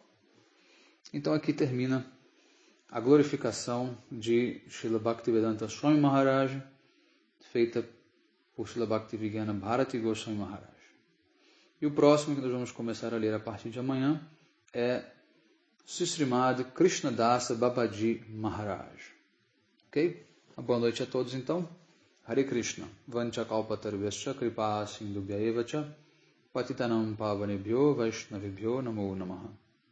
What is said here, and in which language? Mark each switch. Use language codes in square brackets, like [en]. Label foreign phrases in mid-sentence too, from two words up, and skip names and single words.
[pt] Então aqui termina a glorificação de Srila Bhaktivedanta Swami Maharaj, feita por Srila Bhaktivigana Bharati Goswami Maharaj. E o próximo que nós vamos começar a ler a partir de amanhã é Srimad Krishnadasa Babaji Maharaj. Ok? Uma boa noite a todos então. Hare Krishna. [sa] Vanchakalpatarvyascha kripa sindhubhya evacha patitanam pavanebhyo vaishnavibhyo namo namaha.